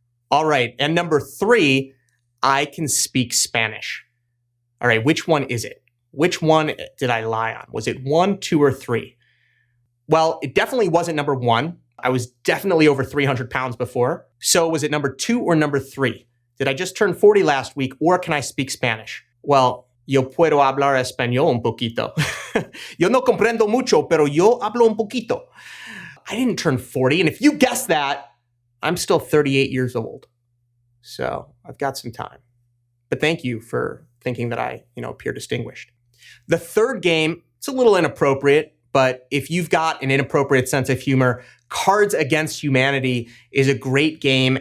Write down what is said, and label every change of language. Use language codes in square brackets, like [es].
[en] All right, and number 3, I can speak Spanish. All right, which one is it? Which one did I lie on? Was it 1, 2, or 3? Well, it definitely wasn't number 1. I was definitely over 300 pounds before. So was it number 2 or number 3? Did I just turn 40 last week or can I speak Spanish? Well, [es] yo puedo hablar español un poquito. Yo no comprendo mucho, pero yo hablo un poquito. [en] I didn't turn 40. And if you guessed that, I'm still 38 years old. So I've got some time. But thank you for thinking that I, appear distinguished. The third game, it's a little inappropriate, but if you've got an inappropriate sense of humor, Cards Against Humanity is a great game.